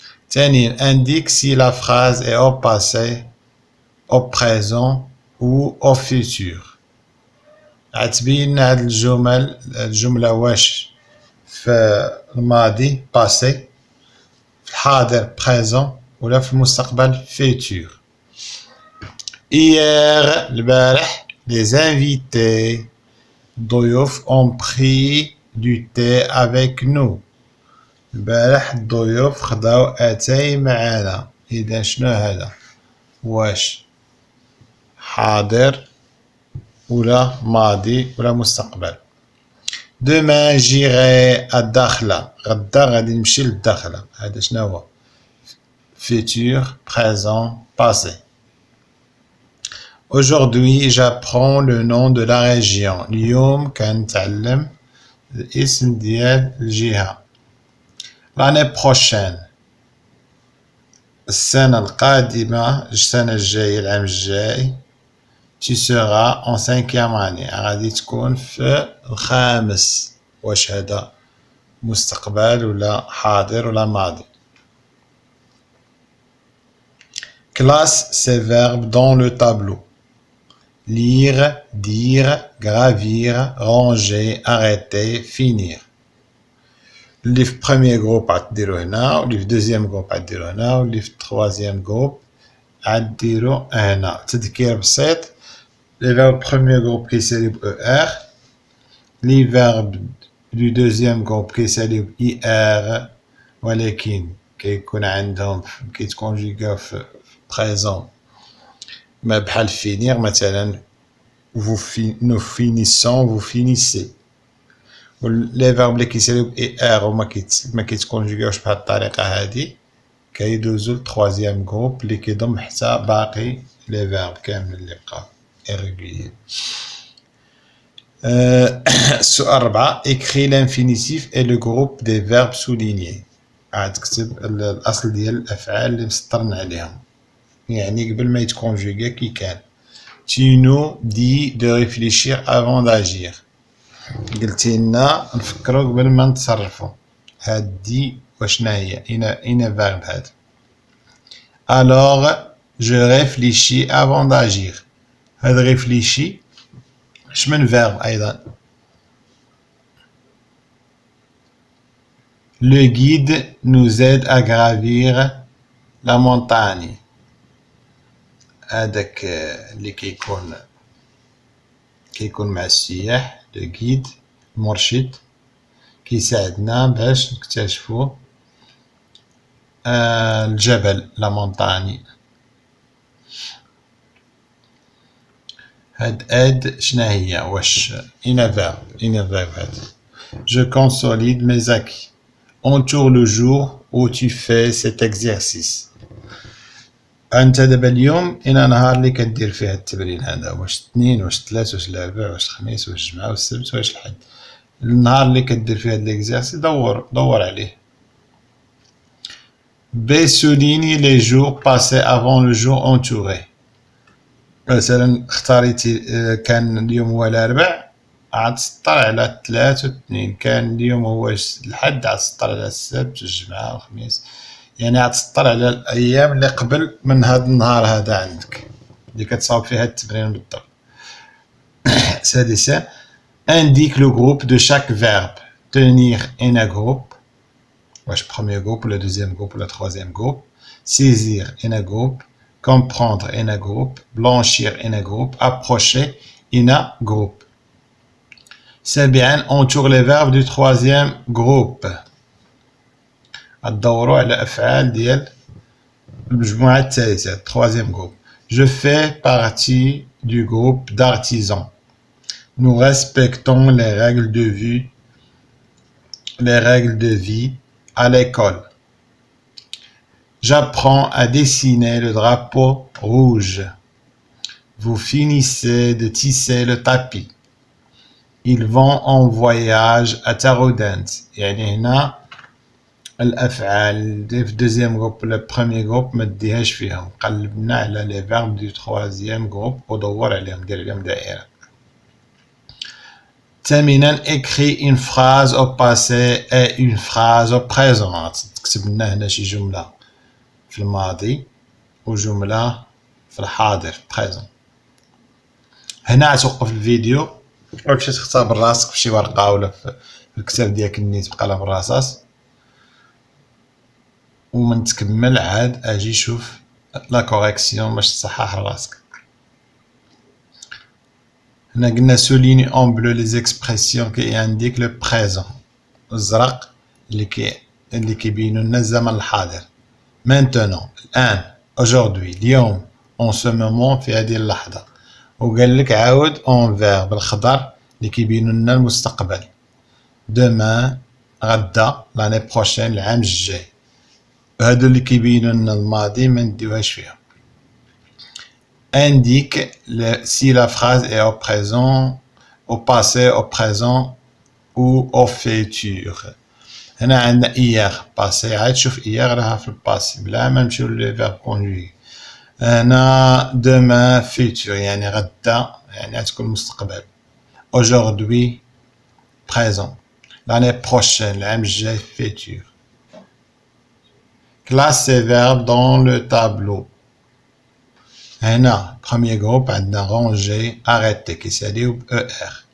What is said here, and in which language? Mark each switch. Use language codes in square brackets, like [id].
[fr] ثانيا indique si la phrase est au passé, au présent ou au futur. [ar] غتبين هاد الجملة واش في الماضي passé، في الحاضر présent، ولا في المستقبل futur. [fr] Hier البارح les invités الضيوف ont pris du thé avec nous. [ar] البارح الضيوف خداو اتاي معانا. اذا شنو هذا؟ واش حاضر ولا ماضي ولا مستقبل؟ [fr] demain j'irai [ar] الداخلة، غدا غادي نمشي للداخلة، هذا شنو هو؟ [fr] futur, présent, passé. Aujourd'hui j'apprends le nom de la région. [ar] اليوم كنتعلم الاسم ديال الجهة. [fr] L'année prochaine [ar] السنة القادمة، السنة الجاية، العام الجاي، [fr] tu seras en 5e année، [ar] غادي تكون في الخامس. واش هذا مستقبل ولا حاضر ولا ماضي؟ [fr] Classe ces verbes dans le tableau. [ar] Lire, dire, gravir, ranger, arrêter, finir. اللي في premier groupe غديرو هنا، واللي في deuxième groupe غديرو هنا، واللي في troisième groupe غديرو هنا. تذكير بسيط، [fr] les verbes premier groupe [ar] كيساليو ب ER، [fr] les verbes du deuxième groupe [ar] كيساليو ب IR، ولكن كيكون عندهم كيتكونجيغاو في présent، ما بحال finir مثلا [fr] nous finissons، vous finissez. [ar] les verbes اللي كيساليو ب ER وما كيتكونجيغاوش بهاد الطريقة هادي كيدوزو ل troisième groupe اللي كيضم حتى باقي les verbes كامل اللي بقاو irrégulier. السؤال 4 [fr] écris l'infinitif et le groupe des verbes soulignés. [ar] عاد تكتب الأصل ديال الأفعال اللي مسطرنا عليهم، يعني قبل ما يتكونجيغا كي كان. [fr] tu nous dis de réfléchir avant d'agir. [ar] قلتي لنا نفكروا قبل ما نتصرفوا. هاد دي واشنا هي؟ اين فيرب هاد؟ [fr] alors je réfléchis avant d'agir. [ar] هاد réfléchis اش من فيرب ايضا؟ [fr] le guide nous aide à gravir la montagne. [ar] هذاك اللي كيكون مع السياح، لو غيد، المرشد، كيساعدنا باش نكتشفوا الجبل، لا مونطاني. هاد aide شنا هي واش in a verb هاد. [fr] Je consolide mes acquis. Entoure le jour où tu fais cet exercice. [ar] انت دابا اليوم الى نهار اللي كدير فيه التمرين هذا، واش اثنين واش ثلاث واش الاربع واش الخميس واش الجمعه واش السبت واش الحد. النهار اللي كدير فيه هاد ليكزارسيس دور عليه. [fr] B souligne les jours passés avant le jour entouré. [ar] مثلا اختاريتي كان اليوم هو الاربع عاد تسطر على ثلاث واثنين، كان اليوم هو الحد عاد تسطر على السبت والجمعه والخميس، يعني عاد تسطر على الايام اللي قبل من هذا النهار هذا عندك اللي كتصاوب فيها التمرين بالضبط. [fr] سادسا indique le groupe de chaque verbe. Tenir in a groupe. Wesh, premier groupe, le deuxième groupe, le troisième groupe. Saisir in a groupe. Comprendre in a groupe. Blanchir in a groupe. Approcher in a groupe. سابعا entoure les verbes du troisième groupe. [ar] الدوروا على أفعال ديال المجموعة الثالثة troisième groupe. [fr] Je fais partie du groupe d'artisans. Nous respectons les règles de vie à l'école. J'apprends à dessiner le drapeau rouge. Vous finissez de tisser le tapis. Ils vont en voyage à Taroudant. [ar] يعني هنا الأفعال في الدوزيام جروب ولا البروميي جروب ما ديهاش فيهم، قلبنا على لي فيرب دو تروازيام جروب ودور عليهم، دير عليهم دائرة. [fr] ثامنا écris une phrase au passé et une phrase au présent. [ar] تكتب لنا هنا شي جملة في الماضي وجملة في الحاضر présent. هنا غتوقف الفيديو وتمشي تختار راسك في شي ورقة ولا في الكتاب ديالك النيت بقلم الرصاص، ومن تكمل عاد اجي شوف لا كوريكسيون باش تصحح راسك. [fr] هنا قلنا souligne en bleu les expressions qui indiquent le présent. [ar] الزرق اللي كيبينوا لنا الزمن الحاضر. [fr] maintenant الآن aujourd'hui اليوم en ce moment [ar] في هذه اللحظة. وقال لك عاود [fr] en vert [ar] بالخضر اللي كيبينوا لنا المستقبل. [fr] demain غدا l'année prochaine [ar] العام الجاي. هادو اللي كيبينوا لنا الماضي ما نديوهاش فيهم. [fr] indique si la phrase est au présent, au passé, au présent ou au futur. [ar] هنا عندنا hier passé، عاد شوف hier راها في الباسي بلا ما نمشيو لي فيرب كونجوغي. هنا demain futur يعني غدا يعني غتكون مستقبل. [fr] aujourd'hui présent. l'année prochaine [ar] العام الجاي [fr] futur. classe ces verbes dans le tableau. هنا premier groupe عندنا ranger arrêter كيساليو ب ER.